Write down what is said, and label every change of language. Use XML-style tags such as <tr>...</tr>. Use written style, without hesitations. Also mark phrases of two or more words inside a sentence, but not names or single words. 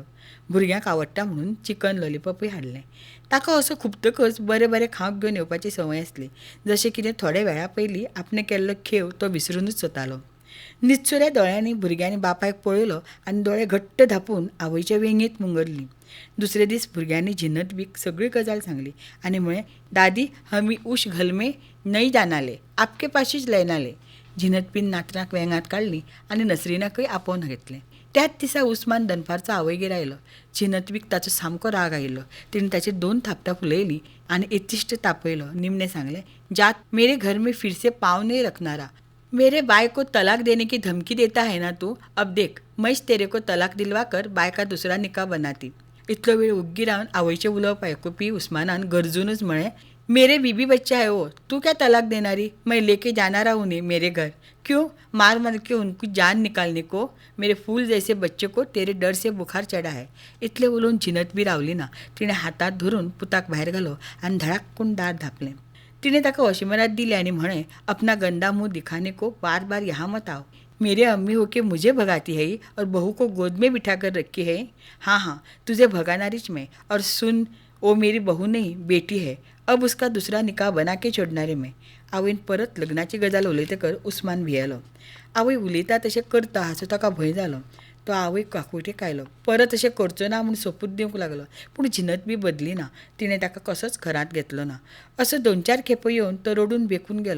<kok>भुरग्यांक आवडटा म्हणून चिकन लॉलिपॉपूय हाडलें. ताका असो खुबतकच बरें बरें खावंक घेवन येवपाची संवय आसली. जशें कितें थोड्या वेळा पयलीं आपणें केल्लो खेव तो विसरूनच वतालो. निचुऱ्या दोळ्यांनी भुरग्यांनी बापायक पळयलो आनी दोळे घट्ट धापून आवयच्या वेंगेंत मुंगरलीं. दुसरे दीस भुरग्यांनी जिनतबीक सगळी गजाल सांगली आनी म्हळें,</kok> <hi>दादी हमी उश घर में नहीं जानाले, आपके पाशीच लयनाले.</hi> <kok>जिनतबीन नातराक वेंगात काडली आनी नसरीनाकय आपोवन घेतलें. त्याच दिसा उस्मान दनपारचो आवयगेर आयलो. जिनतबीक ताचो सामको राग आयिल्लो. तिणें ताचेर 2 थापटां फुलयलीं आनी इतिश्ट तापयलो. निमणें सांगलें,</kok> <hi>जात मेरे घर में फिर से पाँव नहीं रखनारा. मेरे बाय को तलाक देने की धमकी देता है ना तू, अब देख मैच तेरे को तलाक दिलवा कर बाय का दुसरा निकाह बनाती.</hi> <kok>इतलो वेळ उग्गी रावन आवयचें उलोवप आयकुपी उस्मानान गरजूनच म्हळें,</kok> <hi>मेरे बीबी बच्चा है वो, तू क्या तलाक देनारी, मैं लेके जाना रहा उन्हें मेरे घर. क्यों मार मार के उनको जान निकालने को, मेरे फूल जैसे बच्चे को तेरे डर से बुखार चढ़ा है.</hi> <kok>इतले उलोवन जिनत बी रावली ना. तिणें हातांत धरून पुताक भायर घालो आनी धडाक्कून दार धापलें. तिणें ताका वशिमरात दिली आनी म्हळें,</kok> <hi>अपना गंदा मुंह दिखाने को बार बार यहाँ मत आओ. मेरे अम्मी होके मुझे भगाती है और बहू को गोद में बिठा कर रखी है. हाँ हाँ तुझे भगानारीच मैं. और सुन, वो मेरी बहू नहीं बेटी है. अब उसका दुसरा निकाह बना के छोडणारे मैं.</hi> <kok>आवयन परत लग्नाची गजाल उलयतकर उस्मान भियेलो. आवय उलयता तशें करता हाचो ताका भंय जालो. तो आवय काकुटे कायलो परत अशें करचो ना म्हूण सोपूत दिवंक लागलो. पूण जिनत बी बदली ना. तिणें ताका कसोच घरांत घेतलो ना. असो 2-4 खेपो येवन तो रडून बेकून गेलो.</kok>